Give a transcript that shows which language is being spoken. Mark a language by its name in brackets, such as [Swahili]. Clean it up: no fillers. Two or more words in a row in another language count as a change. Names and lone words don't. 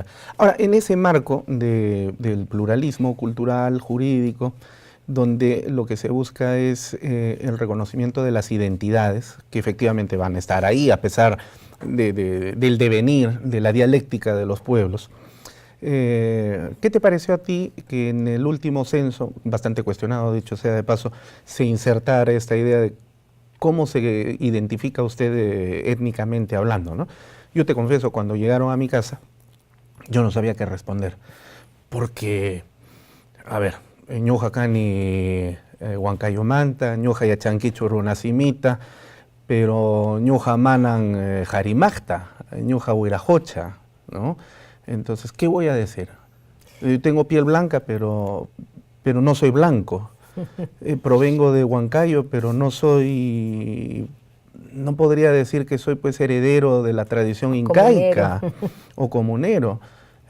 [Spanish] Ahora, en ese marco del pluralismo cultural, jurídico, donde lo que se busca es el reconocimiento de las identidades, que efectivamente van a estar ahí a pesar del devenir, de la dialéctica de los pueblos, ¿qué te pareció a ti que en el último censo, bastante cuestionado dicho sea de paso, se insertara esta idea de cómo se identifica usted étnicamente hablando, ¿no? Yo te confieso, cuando llegaron a mi casa, yo no sabía qué responder, porque, a ver, [Quechua] ñuja cani huancayomanta, ñuja yachanquichu runacimita, pero ñuja manan jarimacta, ñuja huirajocha, [Spanish] ¿no? Entonces, ¿qué voy a decir? Yo tengo piel blanca, pero no soy blanco. Provengo de Huancayo, pero no podría decir que soy pues heredero de la tradición incaica o comunero.